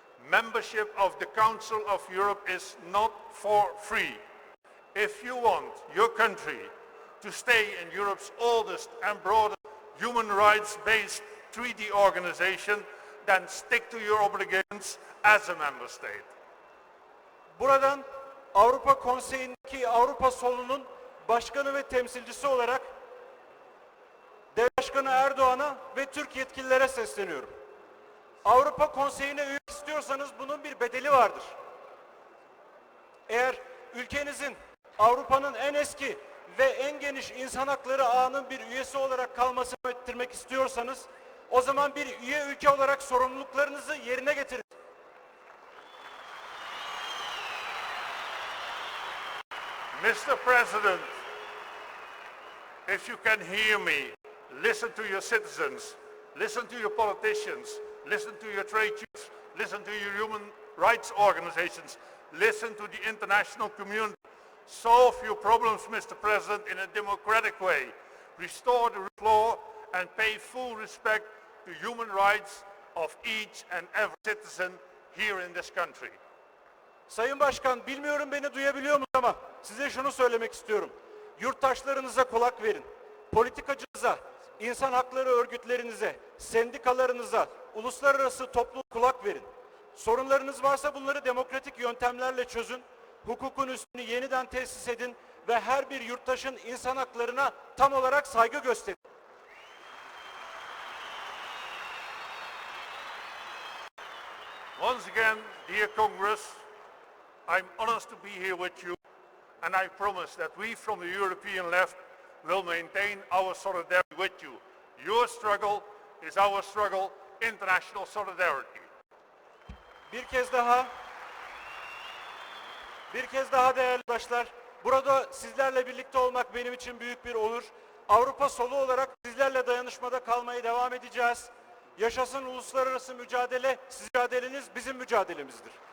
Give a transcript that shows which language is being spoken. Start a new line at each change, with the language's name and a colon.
English: Membership of the Council of Europe is not for free. If you want your country to stay in Europe's oldest and broadest human rights-based treaty organization, then stick to your obligations as a member state.
Turkish: Buradan Avrupa Konseyi'ndeki Avrupa solunun başkanı ve temsilcisi olarak Devlet Başkanı Erdoğan'a ve Türk yetkililere sesleniyorum. Avrupa Konseyi'ne üye istiyorsanız bunun bir bedeli vardır. Eğer ülkenizin Avrupa'nın en eski ve en geniş insan hakları ağının bir üyesi olarak kalmasını ettirmek istiyorsanız, o zaman bir üye ülke olarak sorumluluklarınızı yerine getirin.
English: Mr. President, if you can hear me, listen to your citizens, listen to your politicians, listen to your trade unions, listen to your human rights organizations, listen to the international community. Solve your problems, Mr. President, in a democratic way. Restore the rule of law and pay full respect to human rights of each and every citizen here in this country.
Turkish: Sayın Başkan, bilmiyorum beni duyabiliyor musunuz ama size şunu söylemek istiyorum. Yurttaşlarınıza kulak verin. Politikacınıza, insan hakları örgütlerinize, sendikalarınıza, uluslararası topluluğa kulak verin. Sorunlarınız varsa bunları demokratik yöntemlerle çözün. Hukukun üstünü yeniden tesis edin ve her bir yurttaşın insan haklarına tam olarak saygı gösterin.
English: Once again, dear Congress, I'm honored to be here with you, and I promise that we from the European left will maintain our solidarity with you. Your struggle is our struggle, international solidarity.
Turkish: Bir kez daha değerli arkadaşlar, burada sizlerle birlikte olmak benim için büyük bir onur. Avrupa solu olarak sizlerle dayanışmada kalmaya devam edeceğiz. Yaşasın uluslararası mücadele, sizin mücadeleniz bizim mücadelemizdir.